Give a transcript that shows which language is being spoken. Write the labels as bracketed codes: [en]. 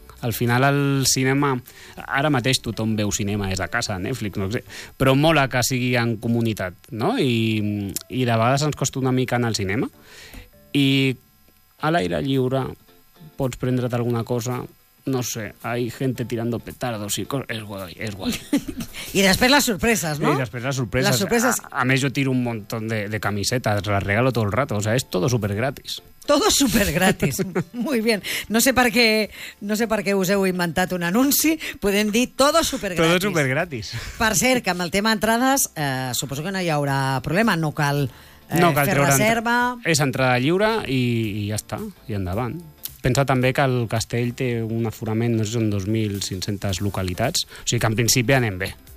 [ca] Al final el cinema, ara mateix tothom veu cinema des de casa, Netflix, no sé, però mola que sigui en comunitat, no? I de vegades ens costa una mica anar al cinema i a l'aire lliure pots prendre't alguna cosa, [es] no sé, hay gente tirando petardos y cosas, es guay, es guay. Y después las sorpresas, ¿no? Y después las sorpresas. Las sorpresas. A mes yo tiro un montón de camisetas, las regalo todo el rato, o sea, es todo súper gratis. Todo súper gratis, muy bien. [ca] No sé per què, no sé per què us heu inventat un anunci, podem dir [es] todo súper gratis. Todo súper gratis. [ca] Per cert, que amb el tema entrades, suposo que no hi haurà problema, no cal, no cal fer reserva. És entrada lliure i ja està, i endavant. Pensa també que el castell té un aforament, no sé, són 2.500 localitats, o sigui que en principi anem bé.